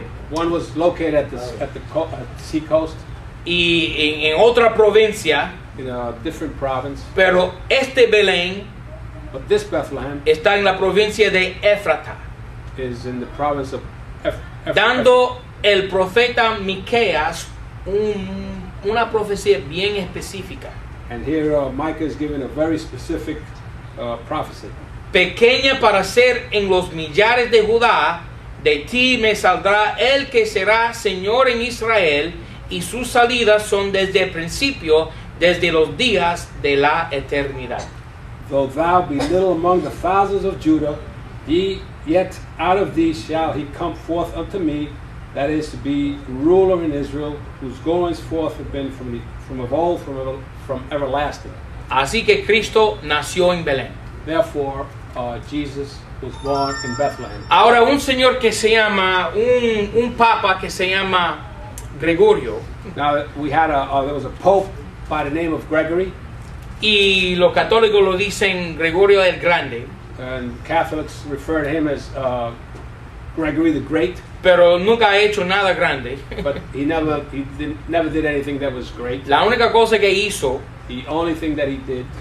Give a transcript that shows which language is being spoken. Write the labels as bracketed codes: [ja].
[en] One was located at the sea coast [es] y en otra provincia, [en] in a different province, [es] pero este Belén [en] but this Bethlehem [es] está en la provincia de Éfrata, [en] is in the province of [es] dando el profeta Miqueas una profecía bien específica. [en] And here Micah is given a very specific prophecy. [es] Pequeña para ser en los millares de Judá, de ti me saldrá el que será Señor en Israel, y sus salidas son desde el principio, desde los días de la eternidad. [en] Though thou be little among the thousands of Judah, yet out of thee shall he come forth unto me, that is to be ruler in Israel, whose goings forth have been from of old, from everlasting. [es] Así que Cristo nació en Belén. [en] Therefore, Jesus was born in Bethlehem. [es] Ahora un señor que se llama, un papa que se llama Gregorio, [en] Now we had there was a pope by the name of Gregory, [es] y los católicos lo dicen Gregorio el Grande, [en] and Catholics refer to him as Gregory the Great. [es] pero nunca ha hecho nada grande. [en] But he never did anything that was great. [es] La única cosa que hizo [en] The only thing that he did